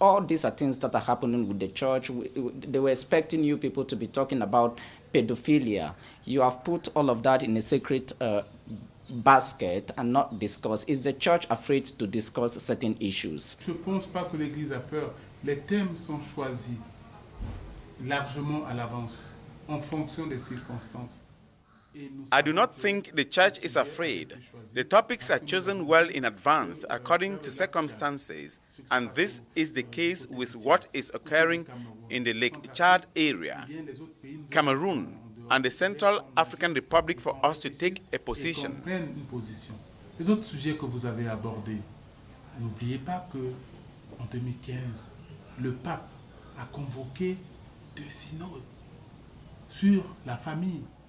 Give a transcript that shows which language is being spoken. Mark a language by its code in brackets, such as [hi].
[en] All these are things that are happening with the church. They were expecting you people to be talking about pedophilia. You have put all of that in a sacred basket and not discuss. Is the church afraid to discuss certain issues? [fr] Je ne pense pas que l'Église a peur. Les thèmes sont choisis largement à l'avance, en fonction des circonstances. [en] I do not think the church is afraid. The topics are chosen well in advance according to circumstances, and this is the case with what is occurring in the Lake Chad area, Cameroon, and the Central African Republic for us to take a position. [fr] Les autres sujets que vous avez abordés, n'oubliez pas que en 2015, le pape a convoqué 2 synodes sur la famille.